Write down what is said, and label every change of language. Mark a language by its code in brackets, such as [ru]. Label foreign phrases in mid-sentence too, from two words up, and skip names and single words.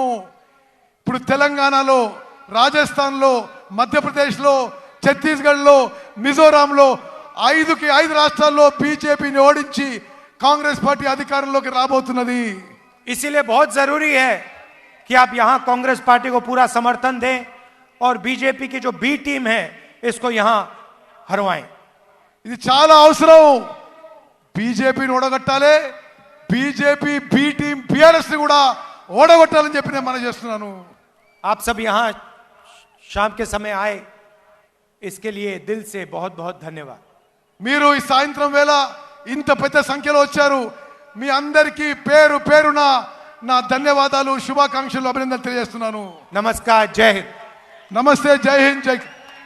[te] ఇప్పుడు తెలంగాణలో, రాజస్థాన్లో, మధ్యప్రదేశ్లో, ఛత్తీస్గఢ్లో, మిజోరాంలో 5 రాష్ట్రాల్లో బీజేపీని ఓడించి కాంగ్రెస్ పార్టీ అధికారంలోకి రాబోతున్నది. [hi] इसीलिए बहुत जरूरी है कि आप यहां कांग्रेस पार्टी को पूरा समर्थन दें और बीजेपी की जो [en] B team [hi] है इसको यहां हरवाएं. [te] ఇది చాలా అవసరం. బీజేపీని ఓడగొట్టాలి, బీజేపీ [en] B team [te] బీఆర్ఎస్ ని కూడా ఓడగొట్టాలని చెప్పి నేను మనం చేస్తున్నాను. [hi] आप सब यहां शाम के समय आए, इसके लिए दिल से बहुत बहुत धन्यवाद. [te] మీరు ఈ సాయంత్రం వేళ ఇంత పెద్ద సంఖ్యలో వచ్చారు. మీ అందరికీ పేరు పేరున నా ధన్యవాదాలు, శుభాకాంక్షలు, అభినందనలు తెలియజేస్తున్నాను. [hi] नमस्कार, जय हिंद. [te] నమస్తే, జై హింద్, జై